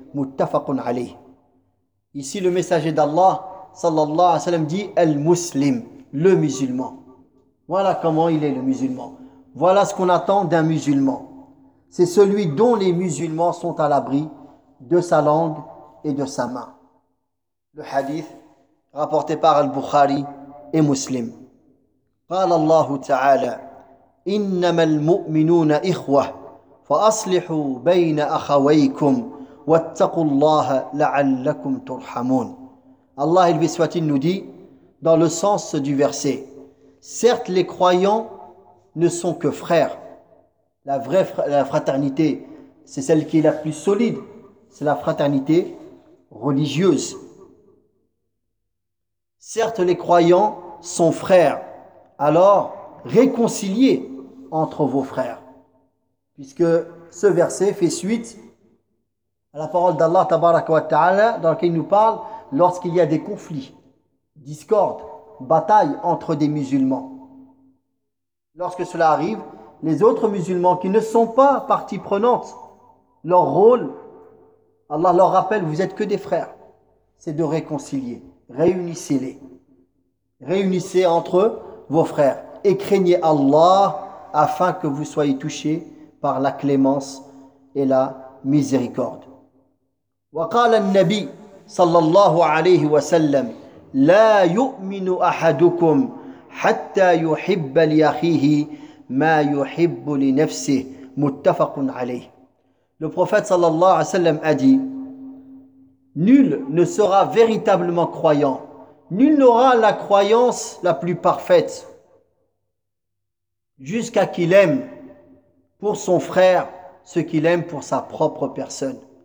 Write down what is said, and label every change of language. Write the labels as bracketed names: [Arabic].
[Arabic] Muttafaqun alayh. [French] Ici le messager d'Allah [Arabic] sallallahu alayhi wa sallam [French] dit: al-muslim, le musulman. Voilà comment il est, le musulman. Voilà ce qu'on attend d'un musulman. C'est celui dont les musulmans sont à l'abri de sa langue et de sa main. Le hadith rapporté par Al-Bukhari et Muslim. [Arabic] قال الله تعالى: إنما المؤمنون إخوة فأصلحوا بين أخويكم واتقوا الله لعلكم ترحمون. [French] Allah il bissoit-il nous dit, dans le sens du verset: certes, les croyants ne sont que frères. La vraie fraternité, c'est celle qui est la plus solide. C'est la fraternité religieuse. Certes, les croyants sont frères. Alors, réconciliez entre vos frères. Puisque ce verset fait suite La parole d'Allah [Arabic] tabaraka wa ta'ala, [French] dans laquelle il nous parle lorsqu'il y a des conflits, discordes, batailles entre des musulmans. Lorsque cela arrive, les autres musulmans qui ne sont pas partie prenante, leur rôle, Allah leur rappelle, vous êtes que des frères, c'est de réconcilier. Réunissez-les. Réunissez entre eux vos frères et craignez Allah afin que vous soyez touchés par la clémence et la miséricorde. [Arabic] وقال النبي صلى الله عليه وسلم لا يؤمن أحدكم حتى يحب لأخيه ما يحب لنفسه متفق عليه. [French] Le prophète [Arabic] صلى الله عليه وسلم [French] a dit: nul ne sera véritablement croyant, nul n'aura la croyance la plus parfaite jusqu'à qu'il aime pour son frère ce qu'il aime pour sa propre personne.